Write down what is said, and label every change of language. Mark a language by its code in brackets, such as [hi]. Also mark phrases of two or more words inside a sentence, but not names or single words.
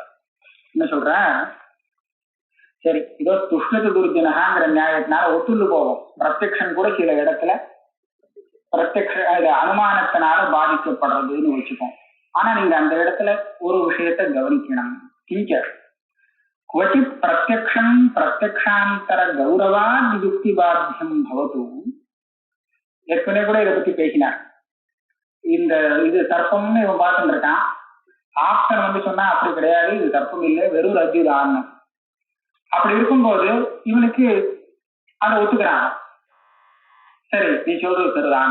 [ta] என்ன சொல்ற, சரி இதோ துஷ்ணத்து துர்ஜனகாங்கிற நியாயத்தினால ஒத்துண்டு போவோம். பிரத்யக்ஷன் கூட சில இடத்துல பிரத்யக்ஷ அனுமானத்தினால பாதிக்கப்படுறதுன்னு வச்சுப்போம். ஆனா நீங்க அந்த இடத்துல ஒரு விஷயத்தை கவனிக்கணும். [sa] क्वचित् प्रत्यक्षं प्रत्यक्षांतर गौरवाद युक्ति बाध्यम भवतु. [ta] ஏற்கனவே கூட இதை பத்தி பேசினார். இந்த இது தர்ப்பம்னு இவன் பார்த்துட்டு இருக்கான். ஆப்டர் சொன்னா அப்படி கிடையாது, இது தர்ப்பம் இல்லை, வெறும் ரஜ்ஜு தான். அப்படி இருக்கும்போது இவனுக்கு அதை ஒத்துக்கிறான். சரி நீ சொல்றது சரிதான்.